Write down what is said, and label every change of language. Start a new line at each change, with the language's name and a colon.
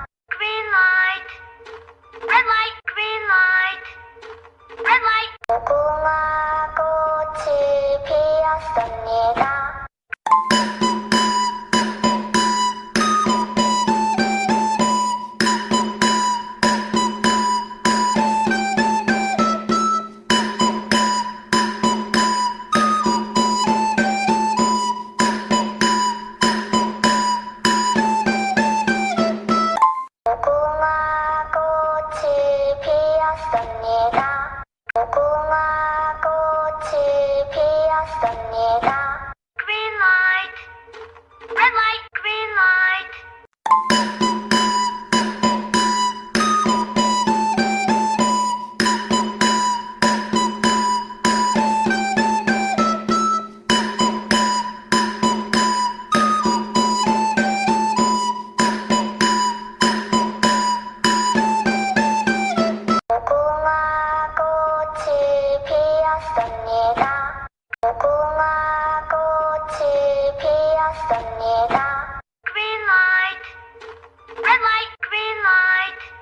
English: Green light, red light, green light, red light.
Korean: 무궁화 꽃이 피었습니다. 무궁화 꽃이 피었습니다. 무궁화 꽃이 피었습니다.
English: Green light, red light, green light.
Korean: 무궁화 꽃이 피었습니다. 무궁화 꽃이 피었습니다.
English: Green light, red light, green light.